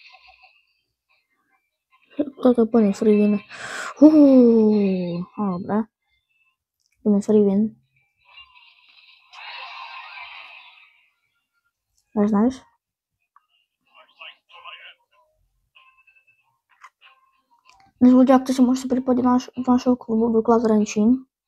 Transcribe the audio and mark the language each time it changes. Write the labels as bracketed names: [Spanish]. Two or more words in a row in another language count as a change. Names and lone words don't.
[Slovak] Toto je úplne [English] free win. [Slovak] Dobre. Úplne [English] free win. [Slovak] Nice. Dnes ľudia, ak si môžete pripojiť do našeho klubu do Clash Renčín.